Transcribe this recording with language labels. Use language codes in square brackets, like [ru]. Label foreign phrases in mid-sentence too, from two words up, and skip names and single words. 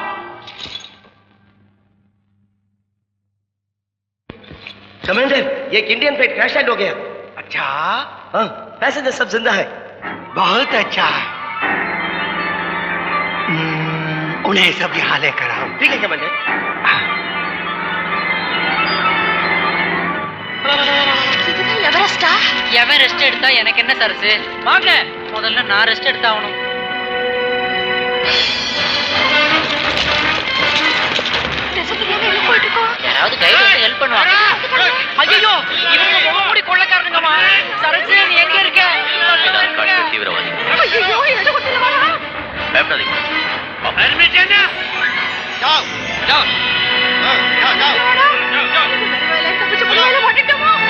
[hi] कमांडर, ये एक इंडियन फ्लाइट क्रैश लैंड हो गया. अच्छा. हाँ, पैसेंजर सब जिंदा है. बहुत अच्छा है. उन्हें सब यहाँ लेकर आओ. ठीक है कमांडर. [ta] எவரெஸ்டா? எவன் ரெஸ்ட் எடுத்தா எனக்கு என்ன சரசு? வாங்க, முதல்ல நான் ரெஸ்ட் எடுத்தாகணும். யாராவது கைடு வந்து ஹெல்ப் பண்ணுவாங்க. ஐயோ, இவங்க முகமூடி கொள்ளக்காரனுங்கம்மா. சரசு, நீ எங்க இருக்க? தீவிரவாதி. ஐயோ, என்ன கொண்டு வரா? பயப்படாதீங்க. [hi] परमिशन जाओ जाओ. जाओ जाओ. कुछ बोलने माटिटोमो.